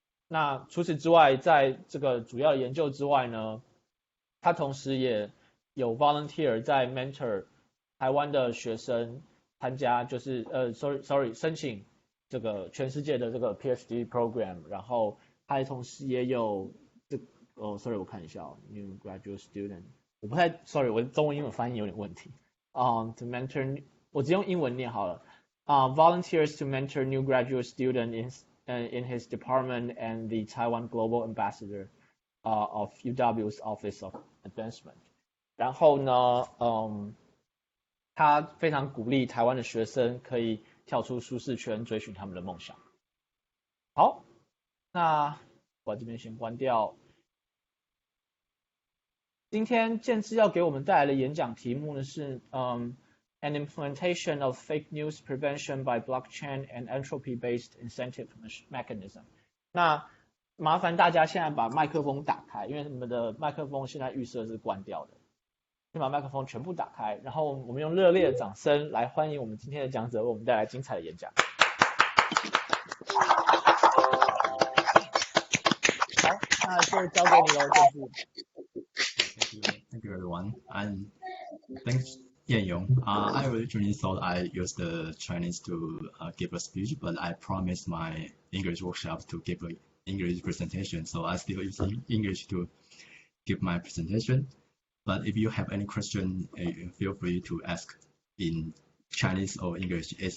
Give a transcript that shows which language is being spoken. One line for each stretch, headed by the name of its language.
Chinese: 那除此之外，在这个主要的研究之外呢，他同时也有 volunteer 在 mentor 台湾的学生参加就是申请这个全世界的这个 PhD program， 然后他同时也有sorry， 我看一下，
English: new graduate student，
Chinese: 我不太 sorry， 我中文英文翻译有点问题。
English: to mentor，
Chinese: 我只用英文念好了。
English: volunteers to mentor new graduate student in his department and the Taiwan Global Ambassador of UW's Office of Advancement。
Chinese: 然后呢，他非常鼓励台湾的学生可以跳出舒适圈，追寻他们的梦想。好，那我这边先关掉。今天Chien-Chih要给我们带来的演讲题目呢是
English: An implementation of fake news prevention by blockchain and entropy-based incentive mechanism。
Chinese: 那麻烦大家现在把麦克风打开，因为你们的麦克风现在预设是关掉的。先把麦克风全部打开，然后我们用热烈的掌声来欢迎我们今天的讲者为我们带来精彩的演讲。好，那就交给你了，Chien-Chih。
English: Thank you, everyone. And thanks, Yan-Yong. I originally thought I used the Chinese to give a speech, but I promised my English workshop to give an English presentation, so I still use English to give my presentation. But if you have any question, feel free to ask in Chinese or English.